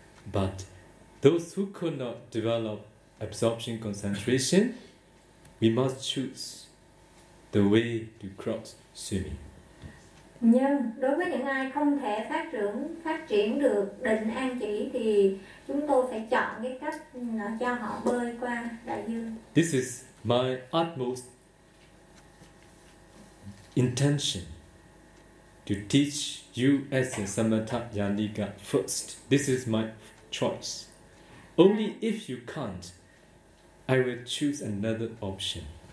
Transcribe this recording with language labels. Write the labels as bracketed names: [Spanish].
[English] But those who could not develop absorption concentration, we must choose the way to cross swimming. [Vietnamese] Nhưng đối với những ai không thể phát triển được định an chỉ thì chúng tôi phải chọn cái cách cho họ bơi qua đại dương. [English] This is my utmost intention to teach you as a Samatha Yanika first. This is my choice. Only if you can't, I will choose another option.